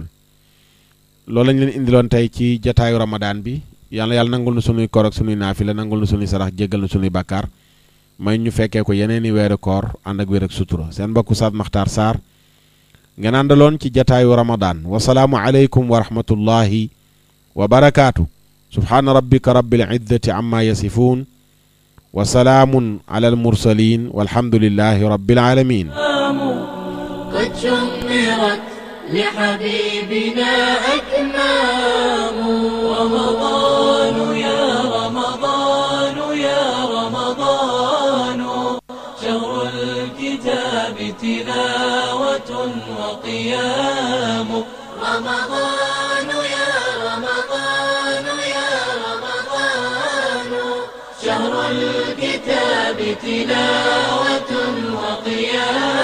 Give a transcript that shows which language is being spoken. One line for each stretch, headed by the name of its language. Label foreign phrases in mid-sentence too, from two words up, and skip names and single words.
Wolof: loolu lañ leen indiloon tey ci jataayu ramadaan bi yàlla nangul na sunuy koor ak sunuy naafila nangul na sunuy sarax jéggal na sunuy bàkkaar may ñu fekkee ko yeneeni weeru koor ànd ak wér ak sutura seen mbokk Oustaz Makhtar Sarr ngeen àndaloon ci jataayu ramadaan
Arabic: والسلام عليكم ورحمة الله وبركاته سبحان ربك رب العزة عما يصفون وسلام على المرسلين والحمد لله رب العالمين قد شمرت لحبيبنا أكمام رمضان يا رمضان يا رمضان شهر الكتاب تلاوة وقيام رمضان يا رمضان يا رمضان شهر الكتاب تلاوة وقيام